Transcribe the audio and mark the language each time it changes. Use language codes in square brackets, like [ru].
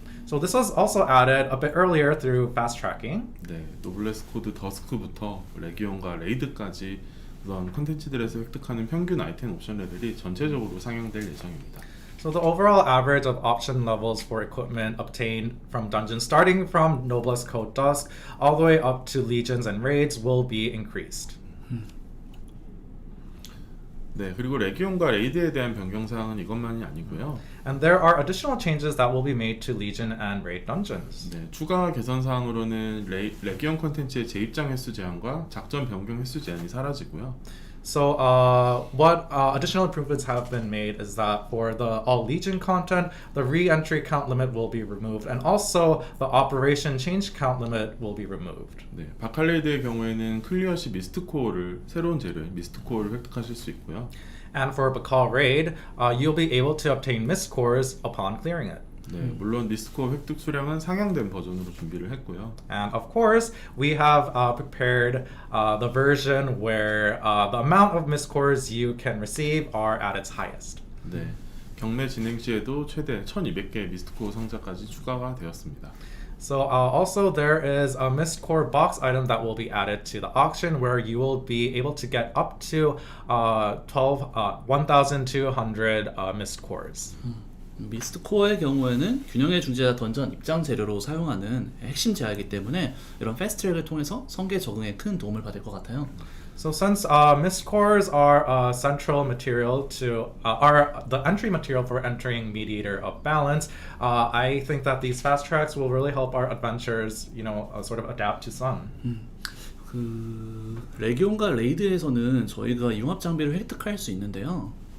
[en] So this was also added a bit earlier through fast tracking. [ko] 네, 노블레스 코드 더스크부터 레기온과 레이드까지 그런 콘텐츠들에서 획득하는 평균 아이템 옵션 레벨이 전체적으로 상향될 예정입니다. [en] So the overall average of option levels for equipment obtained from dungeons starting from Noblest Code Dusk all the way up to legions and raids will be increased. [ko] 네, 그리고 레기온과 레이드에 대한 변경 사항은 이것만이 아니고요. [en] And there are additional changes that will be made to legion and raid dungeons. [ko] 네, 추가 개선 사항으로는 레기온 콘텐츠의 재입장 횟수 제한과 작전 변경 횟수 제한이 사라지고요. [en] So what additional improvements have been made is that for the all legion content, the re-entry count limit will be removed, and also the operation change count limit will be removed. [ko] 네, 바칼레이드의 경우에는 클리어 시 미스트코어를 새로운 재료인 미스트코어를 획득하실 수 있고요. [en] And for Bakal Raid, you'll be able to obtain mist cores upon clearing it. [ko] 네, 물론 미스트코어 획득 수량은 상향된 버전으로 준비를 했고요. [en] And of course, we have prepared the version where the amount of mist cores you can receive are at its highest. [ko] 네, 경매 진행 시에도 최대 1,200개의 미스트코어 상자까지 추가가 되었습니다. [en] So also there is a mist core box item that will be added to the auction where you will be able to get up to 1,200 mist cores. [ko] 미스트 코어의 경우에는 균형의 중재자 던전 입장 재료로 사용하는 핵심 제약이기 때문에 이런 패스트트랙을 통해서 성계 적응에 큰 도움을 받을 것 같아요. [en] So since mist cores are central material to are the entry material for entering Mediator of Balance, I think that these fast tracks will really help our adventurers, sort of adapt to Sun. [ko] 그 레기온과 레이드에서는 저희가 융합 장비를 획득할 수 있는데요.